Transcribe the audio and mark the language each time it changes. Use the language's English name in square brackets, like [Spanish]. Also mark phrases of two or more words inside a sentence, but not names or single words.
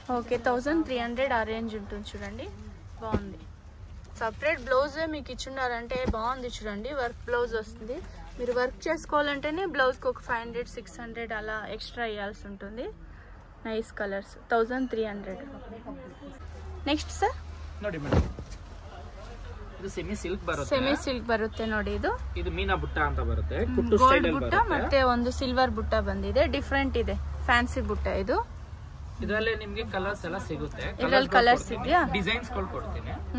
[Telugu] ఓకే, 1300 ఆ రేంజ్ ఉంటుంది. చూడండి బాగుంది. [English] separate blouse [Telugu] మీకు ఇచ్చున్నారంటే బాగుంది. చూడండి [English] work blouse [Telugu] వస్తుంది. మీరు వర్క్ చేసుకోవాలంటేనే బ్లౌజ్కి ఒక 500-600 అలా ఎక్స్ట్రా ఇవ్వాల్సి ఉంటుంది. [English] nice colours. 1300. next sir [Kannada] ನೋಡಿ ಮೇಡಮ್, ಇದು [English] semi silk [Kannada] ಬರುತ್ತೆ. [English] semi silk [Kannada] ಬರುತ್ತೆ ನೋಡಿ. ಇದು ಮೀನಾ ಬುಟ್ಟ ಅಂತ ಬರುತ್ತೆ. ಗೋಲ್ಡ್ ಬುಟ್ಟ ಮತ್ತೆ ಒಂದು ಸಿಲ್ವರ್ ಬುಟ್ಟ ಬಂದಿದೆ. ಡಿಫ್ರೆಂಟ್ ಇದೆ, [English] fancy butta [Kannada] ಇದು. ಇದರಲ್ಲಿ ನಿಮಗೆ ಕಲರ್ಸ್ ಎಲ್ಲ ಸಿಗುತ್ತೆ. ಇದರಲ್ಲಿ ಕಲರ್ಸ್ ಇದೆಯಾ? ಡಿಸೈನ್ಸ್ ಗಳು ಕೊಡ್ತೀನಿ.